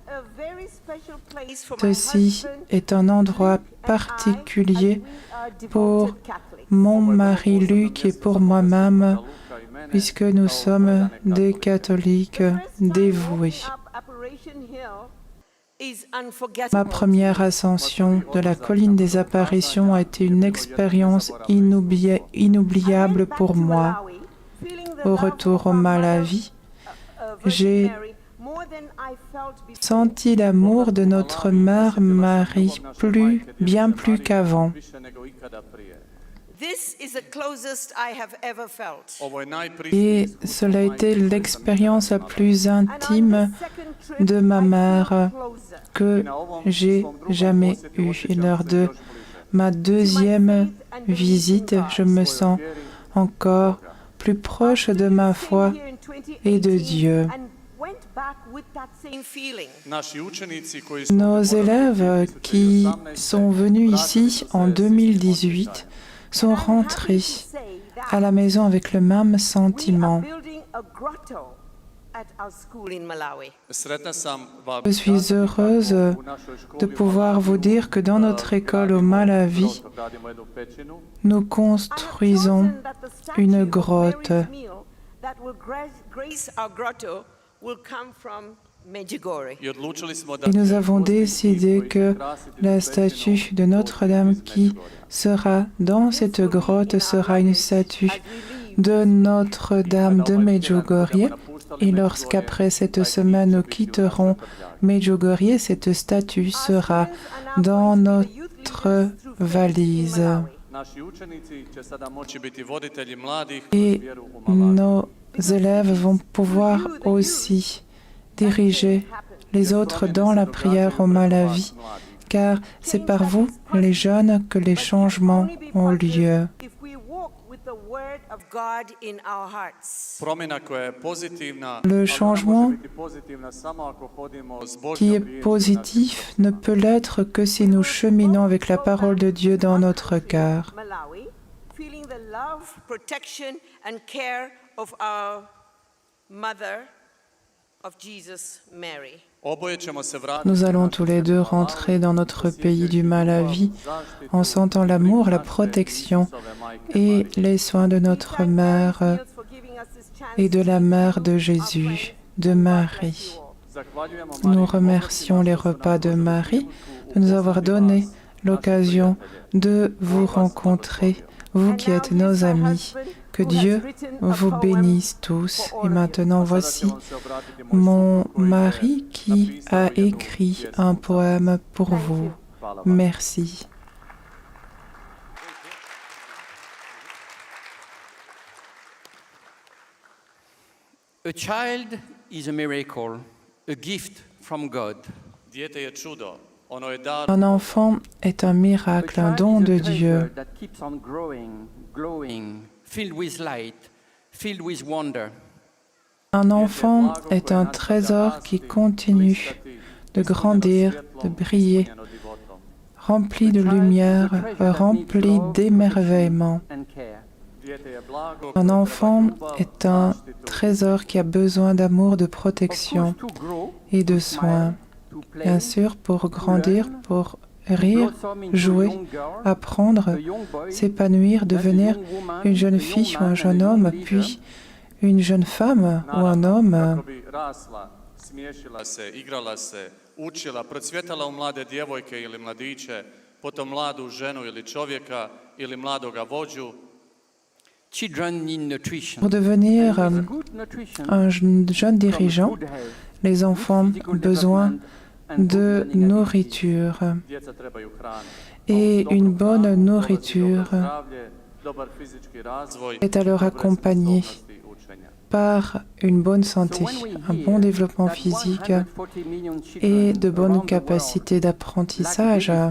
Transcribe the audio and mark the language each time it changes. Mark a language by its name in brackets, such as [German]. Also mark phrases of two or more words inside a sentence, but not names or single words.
[French] Ceci est un endroit particulier pour mon mari Luc et pour moi-même, puisque nous sommes des catholiques dévoués. [English] is unforgettable. [French] Ma première ascension de la colline des apparitions a été une expérience inoubliable pour moi. Au retour au Malawi, j'ai senti l'amour de notre Mère Marie bien plus qu'avant. [English] This is the closest I have ever felt. [Croatian] Ovo je [French] Et cela a été l'expérience la plus intime de ma mère que j'ai jamais eue. Et lors de ma deuxième visite, je me sens encore plus proche de ma foi et de Dieu. [Croatian] naši učenici koji su [French] Nos élèves qui sont venus ici en 2018 sont rentrés à la maison avec le même sentiment. [Croatian] sretna sam vam [French] Je suis heureuse de pouvoir vous dire que dans notre école au Malawi, nous construisons une grotte. [Croatian] i odlučili smo da [French] Et nous avons décidé que la statue de Notre-Dame qui sera dans cette grotte sera une statue de Notre-Dame de Medjugorje. Et lorsqu'après cette semaine nous quitterons Medjugorje, cette statue sera dans notre valise. [Croatian] naši učenici će sada moći biti voditelji mladih [French] Et [Croatian] vjeru u Malawi. [French] nos élèves vont pouvoir aussi diriger les autres dans la prière au Malawi, car c'est par vous, les jeunes, que les changements ont lieu. [Croatian] Promjena koja je pozitivna, [French] Le [Croatian] ali [French] changement [Croatian] može biti pozitivna samo ako hodimo s [French] Qui [Croatian] Božjom [French] est [Croatian] riječju. [French] positif ne peut l'être que si nous cheminons avec la parole de Dieu dans notre cœur. [English] Malawi, feeling the love, protection and care of our mother of Jesus, Mary. [Croatian] Oboje ćemo se vratiti [French] Nous allons [Croatian] na [French] tous les deux rentrer dans notre pays du Malawi en sentant l'amour, la protection et les soins de notre mère et de la mère de Jésus, de Marie. [Croatian] Zahvaljujemo [French] Nous remercions les repas de Marie de nous avoir donné l'occasion de vous rencontrer, vous qui êtes nos amis. Que Dieu vous bénisse tous. Et maintenant, voici mon mari qui a écrit un poème pour vous. Merci. [English] A child is a miracle, a gift from God. [Croatian] Dijete je čudo, ono je dar. [French] Un enfant est un miracle, un don de Dieu. [English] That keeps on growing, glowing, filled with light, filled with wonder. [French] Un enfant est un trésor qui continue de grandir, de briller, rempli de lumière, rempli d'émerveillement. [English] And care. [Croatian] Dijete je blago [French] Un enfant est un trésor qui a besoin d'amour, de protection [English] To grow, [French] et de soins. [English] to play, [French] Bien sûr, pour grandir, pour rire, jouer, apprendre, [English] a young boy, [French] s'épanouir, devenir une jeune fille ou un jeune homme, puis une jeune femme ou un homme. [Croatian] kako bi rasla, smiješila se, igrala se, učila, procvjetala u mlade djevojke ili mladiće, potom mladu ženu ili čovjeka ili mladoga vođu. [English] children need nutrition. [French] Pour devenir [English] Good nutrition, [French] un jeune dirigeant, [English] good health, [French] les enfants ont besoin de nourriture. [Croatian] Djeca trebaju hranu. [French] Et une bonne nourriture [Croatian] Zdravlje, dobar fizički razvoj, [French] est alors accompagnée [Croatian] sposobnosti učenja. [French] par une bonne santé, un bon développement physique et de bonnes capacités d'apprentissage.